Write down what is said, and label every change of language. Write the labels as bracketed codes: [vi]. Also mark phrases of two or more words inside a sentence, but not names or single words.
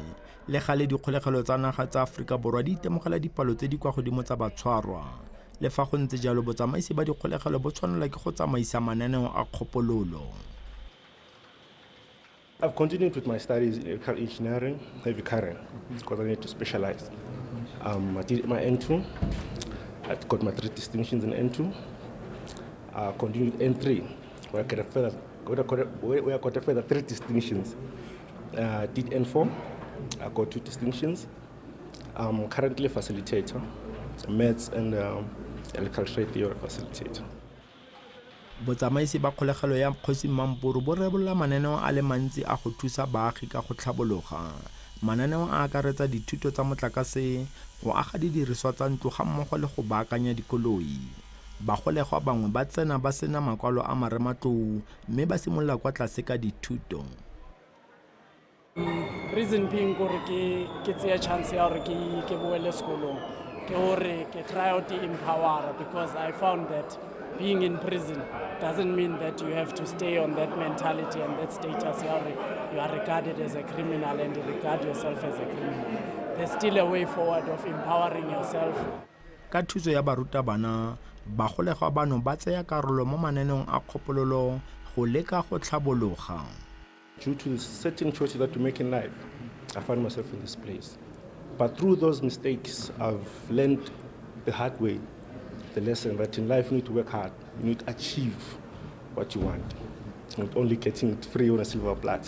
[tn] Le gale dikgolegelo tsa naga tsa Aforika Borwa di itemogela dipalo tse di kwa godimo tsa batshwarwa. Le fa go ntse jalo botsamaisi ba dikgolegelo bo tshwanela ke go tsamaisa mananeo a kgopololo. [en] I've continued with my studies in electrical engineering, heavy current, because I need to specialize. I did my N2. I got my 3 distinctions in N2. I continued N3, where I got a further 3 distinctions. Did N4, I got 2 distinctions. I'm currently a facilitator, maths and electrical trade theory facilitator. [tn] Botsamaisi ba kgolegelo ya Kgosi Mampuru bo rebola mananeo a le mantsi a go thusa baagi ka go tlhabologa. Mananeo a akaretsa dithuto tsa motlakase, go aga didiriswa tsa ntlo ga mmogo le go baakanya dikoloi. Bagolegwa bangwe ba tsena ba sena makwalo a marematlou mme ba simolola kwa tlase ka dithuto. [en] Reason being [tn] gore ke tsaya chance ya gore ke boele sekolong ke gore ke [en] try out empower, because I found that being in prison doesn't mean that you have to stay on that mentality and that status [tn] ya gore [en] you are regarded as a criminal and you regard yourself as a criminal. There's still a way forward of empowering yourself. [tn] Ka thuso ya barutabana, bagolegwa bano ba tsaya karolo mo maneneong a kgopololo go leka go tlhabologa. [en] Due to certain choices that we make in life, I find myself in this place. But through those mistakes, I've learned the hard way, the lesson that in life you need to work hard, you need to achieve what you want, not only getting it free on a silver platter.